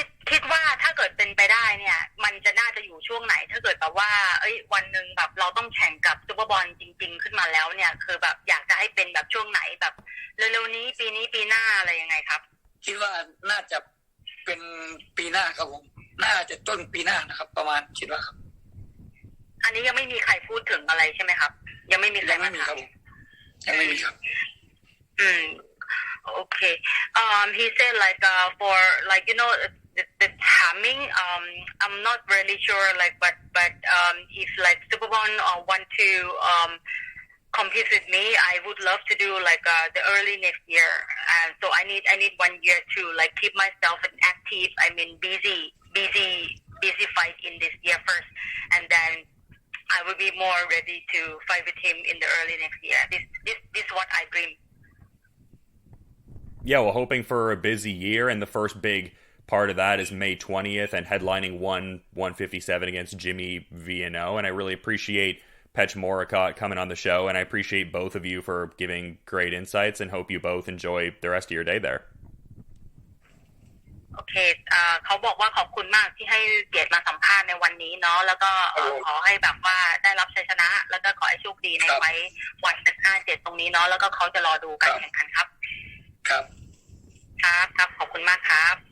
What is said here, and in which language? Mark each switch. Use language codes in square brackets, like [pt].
[th] คิดว่าถ้าเกิดเป็นไปได้เนี่ยมันจะน่าจะอยู่ช่วงไหนถ้าเกิดแบบว่าวันหนึ่งแบบเราต้องแข่งกับซุปเปอร์บอลจริงๆขึ้นมาแล้วเนี่ยคือแบบอยากจะให้เป็นแบบช่วงไหนแบบเร็วๆนี้ปีหน้าอะไรยังไงครับ คิดว่าน่าจะเป็นปีหน้าครับผมน่าจะต้นปีหน้านะครับประมาณคิดว่าครับ อันนี้ยังไม่มีใครพูดถึงอะไรใช่ไหมครับยังไม่มีใครมาถาม ยังไม่มีครับ [en] Okay. He said like for like you know the timing I'm not really sure like but if like Superbon want to compete with me I would love to do like the early next year and so I need 1 year to like keep myself active I mean busy fight in this year first and then I will be more ready to fight with him in the early next year this is what I dream. Yeah, well, hoping for a busy year, and the first big part of that is May 20th and headlining 157 against Jimmy Vienot, and I really appreciate Petchmorakot coming on the show, and I appreciate both of you for giving great insights, and hope you both enjoy the rest of your day there. [th] โอเคเขาบอกว่าขอบคุณมากที่ให้เกียรติมาสัมภาษณ์ในวันนี้เนาะแล้วก็ขอให้แบบว่าได้รับชัยชนะแล้วก็ขอให้โชคดีในไฟท์วัน57ตรงนี้เนาะแล้วก็เขาจะรอดูการแข่งขันครับครับขอบคุณมากครับ